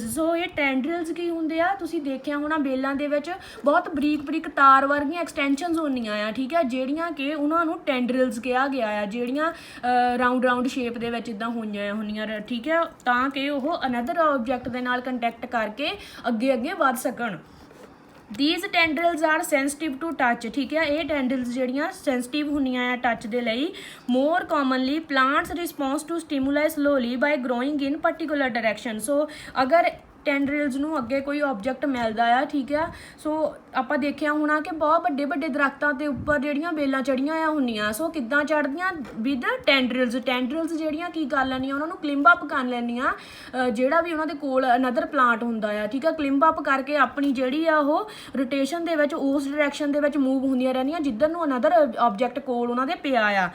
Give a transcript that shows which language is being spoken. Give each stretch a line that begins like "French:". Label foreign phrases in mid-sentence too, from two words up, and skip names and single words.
Punjabi: ਸੋ ਇਹ ਟੈਂਡਰਿਲਸ ਕੀ ਹੁੰਦੇ ਆ, ਤੁਸੀਂ ਦੇਖਿਆ ਹੋਣਾ ਬੇਲਾਂ ਦੇ ਵਿੱਚ ਬਹੁਤ ਬਰੀਕ ਬਰੀਕ ਤਾਰ ਵਰਗੀਆਂ ਐਕਸਟੈਂਸ਼ਨਸ ਹੁੰਦੀਆਂ ਆ, ਠੀਕ ਹੈ, ਜਿਹੜੀਆਂ ਕਿ ਉਹਨਾਂ ਨੂੰ ਟੈਂਡਰਿਲਸ ਕਿਹਾ ਗਿਆ ਆ, ਜਿਹੜੀਆਂ
English: round shape
Punjabi: ਦੇ ਵਿੱਚ ਇੱਦਾਂ ਹੋਈਆਂ ਹੁੰਦੀਆਂ, ਠੀਕ ਹੈ, ਤਾਂ ਕਿ ਉਹ
English: another object
Punjabi: ਦੇ ਨਾਲ ਕੰਟੈਕਟ ਕਰਕੇ ਅੱਗੇ ਵੱਧ ਸਕਣ।
English: These tendrils are sensitive to touch,
Punjabi: ਠੀਕ ਹੈ, ਇਹ ਟੈਂਡਰਿਲਸ ਜਿਹੜੀਆਂ ਸੈਂਸਿਟਿਵ ਹੁੰਦੀਆਂ ਆ ਟੱਚ ਦੇ ਲਈ।
English: more commonly plants response to stimuli slowly by growing in particular direction।
Punjabi: ਸੋ ਅਗਰ ਟੈਂਡਰਿਲਸ ਨੂੰ ਅੱਗੇ ਕੋਈ ਆਬਜੈਕਟ ਮਿਲਦਾ ਆ, ਠੀਕ ਆ, ਸੋ ਆਪਾਂ ਦੇਖਿਆ ਹੋਣਾ ਕਿ ਬਹੁਤ ਵੱਡੇ ਵੱਡੇ ਦਰਖਤਾਂ ਦੇ ਉੱਪਰ ਜਿਹੜੀਆਂ ਬੇਲਾਂ ਚੜੀਆਂ ਆ ਹੁੰਦੀਆਂ, ਸੋ ਕਿੱਦਾਂ ਚੜ੍ਹਦੀਆਂ
English: with tendrils.
Punjabi: ਟੈਂਡਰਿਲਸ ਜਿਹੜੀਆਂ ਕੀ ਕਰ ਲੈਂਦੀਆਂ, ਉਹਨਾਂ ਨੂੰ
English: climb up
Punjabi: ਕਰ ਲੈਂਦੀਆਂ, ਜਿਹੜਾ ਵੀ ਉਹਨਾਂ ਦੇ ਕੋਲ
English: another plant
Punjabi: ਹੁੰਦਾ ਆ, ਠੀਕ ਆ,
English: climb up
Punjabi: ਕਰਕੇ ਆਪਣੀ ਜਿਹੜੀ ਆ ਉਹ ਰੋਟੇਸ਼ਨ ਦੇ ਵਿੱਚ ਉਸ ਡਾਇਰੈਕਸ਼ਨ ਦੇ ਵਿੱਚ ਮੂਵ ਹੁੰਦੀਆਂ ਰਹਿੰਦੀਆਂ ਜਿੱਧਰ ਨੂੰ
English: another object
Punjabi: ਕੋਲ ਉਹਨਾਂ ਦੇ ਪਿਆ ਆ।